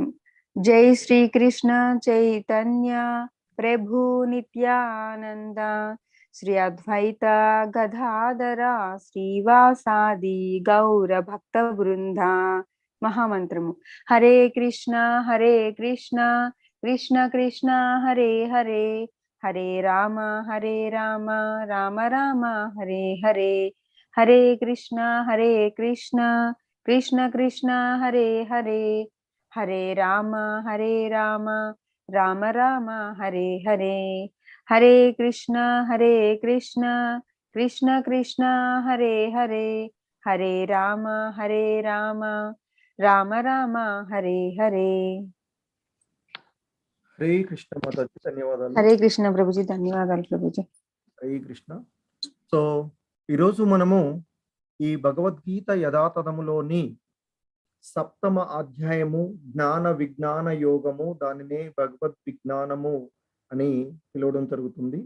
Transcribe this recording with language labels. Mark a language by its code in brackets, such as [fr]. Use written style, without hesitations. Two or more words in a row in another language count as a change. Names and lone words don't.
[sa] జై శ్రీకృష్ణ చైతన్య ప్రభు నిత్యానంద శ్రీ అద్వైత గదాధర శ్రీవాసాది గౌర భక్త బృంద. [te] మహామంత్రము. [sa] హరే కృష్ణ కృష్ణ కృష్ణ హరే హరే హరే రామ రామ రామ హరే హరే హరే కృష్ణ కృష్ణ కృష్ణ హరే హరే హరే రామ రామ రామ హరే హరే హరే కృష్ణ కృష్ణ కృష్ణ హరే హరే హరే రామ రామ రామ హరే హరే. హరే కృష్ణ [te] మాతాజీ, ధన్యవాదాలు. [sa] హరే కృష్ణ [te] ప్రభుజీ, ధన్యవాదాలు ప్రభుజీ. [sa] హరే కృష్ణ. [te] సో ఈరోజు మనము ఈ భగవద్గీత యథాతథములోని 7వ అధ్యాయము జ్ఞాన విజ్ఞాన యోగము, దానినే భగవద్ విజ్ఞానము అని పిలవడం జరుగుతుంది.